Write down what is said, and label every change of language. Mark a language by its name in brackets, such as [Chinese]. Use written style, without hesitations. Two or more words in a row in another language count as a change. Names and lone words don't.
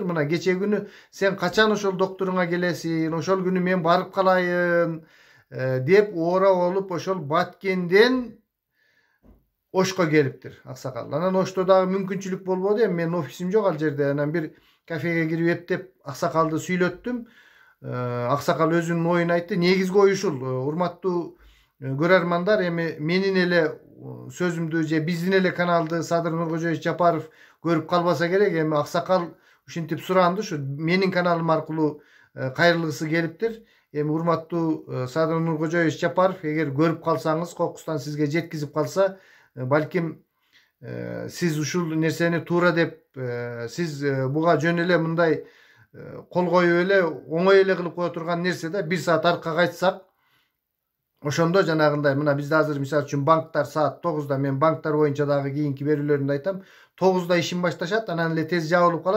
[Kyrgyz] Мына кече күнү сен качан ошол докторуңа келесиң, ошол күнү мен барып калайын деп оора болуп ошол Баткенден Ошко келиптир аксакал. Анан Ошто дагы мүмкүнчүлүк болбоду. Мен офисим жок ал жерде. Анан бир кафеге кирип эптеп аксакалды сүйлөттүм. Аксакал өзүнүн оюну айтты. Негизги ой ушул. Урматтуу көрөрмандар, эми менин эле сөзүмдү же биздин эле каналды Садыр Нуркожоевич Жапаров көрүп калбаса керек. Эми Аксакал ушинтип суранды, ушу менин каналым аркылуу кайрылгысы келиптир. Эми урматтуу Садыр Нуркожоевич Жапаров, эгер көрүп калсаңыз, кокустан сизге жеткизип калса, балким сиз ушул нерсени туура деп, сиз буга жөн эле мындай кол коюп эле оңой эле кылып кое турган нерсе да, 1 саат аркага кайтсак, ошондо жанагындай, мына бизде азыр мисалы үчүн банктар саат 9-да, мен банктар боюнча дагы кийинки берүүлөрүмдө айтам, 9-да ишин башташат, анан эле тез жабылып калат.